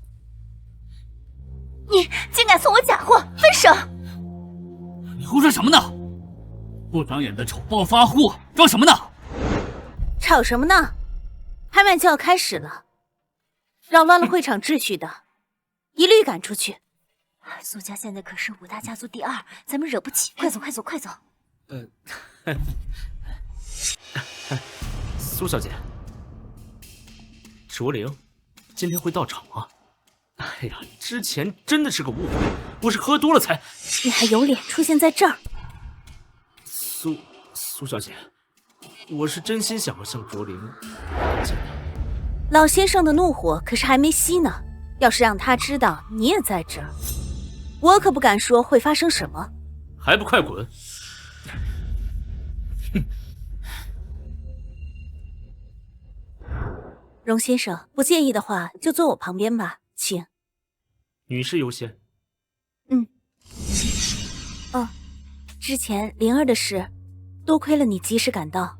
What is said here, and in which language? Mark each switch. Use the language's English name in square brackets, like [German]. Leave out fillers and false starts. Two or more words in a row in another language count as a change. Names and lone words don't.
[Chinese] 你竟敢送我假貨，分手！你胡說什麼呢？不長眼的醜暴發戶，裝什麼呢？吵什麼呢？拍賣就要開始了，擾亂了會場秩序的，一律趕出去。蘇家現在可是5大家族第2，咱們惹不起。快走，快走，快走！蘇小姐，卓靈今天會到場嗎？哎呀，之前真的是個誤會，我是喝多了才…… 你還有臉出現在這兒？蘇小姐，我是真心想要向卓靈道歉的。老先生的怒火可是還沒熄呢，要是讓他知道你也在這兒，我可不敢說會發生什麼。還不快滾！哼！榮先生，不介意的話，就坐我旁邊吧，請。女士優先。哦，之前靈兒的事，多虧了你及時趕到。